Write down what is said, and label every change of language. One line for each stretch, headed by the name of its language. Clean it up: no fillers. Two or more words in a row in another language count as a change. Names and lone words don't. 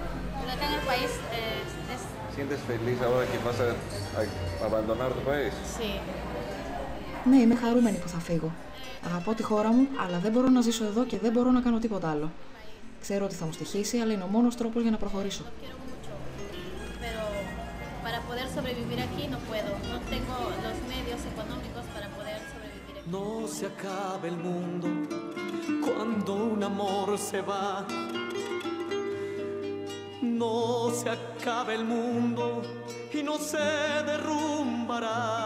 Greek: Ναι, είμαι χαρούμενη που θα φύγω. Αγαπώ τη χώρα μου, αλλά δεν μπορώ να ζήσω εδώ και δεν μπορώ να κάνω τίποτα άλλο. Ξέρω ότι θα μου στοιχήσει, αλλά είναι ο μόνος τρόπος για να προχωρήσω.
Spanish: No se acaba el mundo cuando un amor se va. No se acaba el mundo y no se derrumbará.